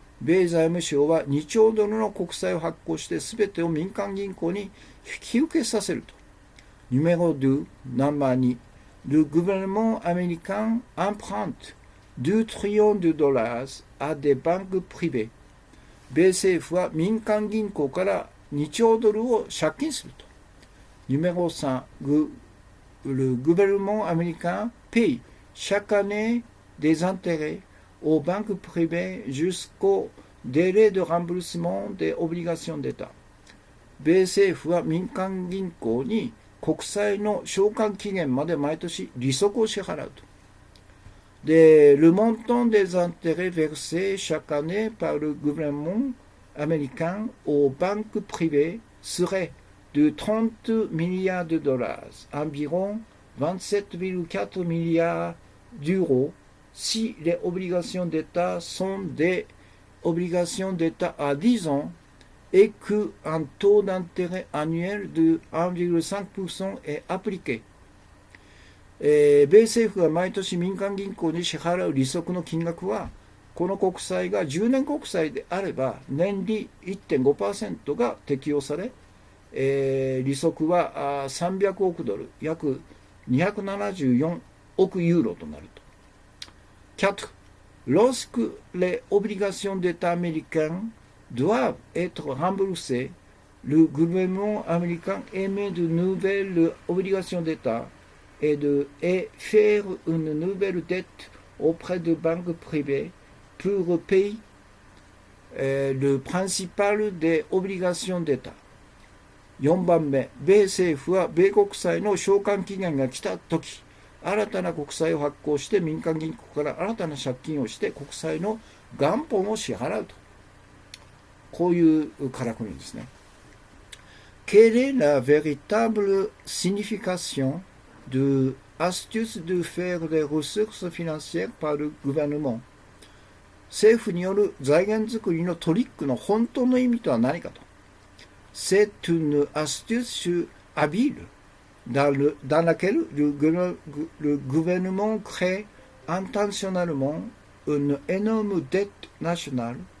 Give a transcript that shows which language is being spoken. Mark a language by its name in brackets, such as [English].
[Japanese] 米財務省は2兆ドルの国債を発行して全てを民間銀行に引き受けさせると。 [French] Numéro 2, [English] Number 2. [French] Le gouvernement américain emprunte 2 trillions de dollars à des banques privées。 [Japanese] 米政府は民間銀行から2兆ドルを借金すると。 [French] Numéro 3. Le gouvernement américain paye chaque année des intérêts aux banques privées jusqu'au délai de remboursement des obligations d'État。 [Japanese] 米政府は民間銀行に国債の償還期限まで毎年利息を支払うと。 [French] Le montant des intérêts versés chaque année par le gouvernement américain aux banques privées serait de 30 milliards de dollars, environ 27,4 milliards d'euros, si les obligations d'État sont des obligations d'État à 10 ans et qu'un taux d'intérêt annuel de 1,5% est appliqué。 [Japanese] 米政府が毎年民間銀行に支払う利息の金額は、この国債が10年国債であれば年利 1.5% が適用され、利息は300億ドル、約274億ユーロとなると。 [French] 4. Lorsque les obligations d'État américaines doivent être remboursées, le gouvernement américain émet de nouvelles obligations d'État et faire une nouvelle dette auprès de banques privées pour payer le principal des obligations d'État。 [Japanese] 4番目、米政府は米国債の償還期限が来たとき、新たな国債を発行して民間銀行から新たな借金をして国債の元本を支払うと。こういうからくりですね。 [French] Quelle est la véritable signification de astuce de faire des ressources financières par le gouvernement？ [Japanese] 政府による財源作りのトリックの本当の意味とは何かと。 [French] C'est une astuce habile dans laquelle le gouvernement crée intentionnellement une énorme dette nationale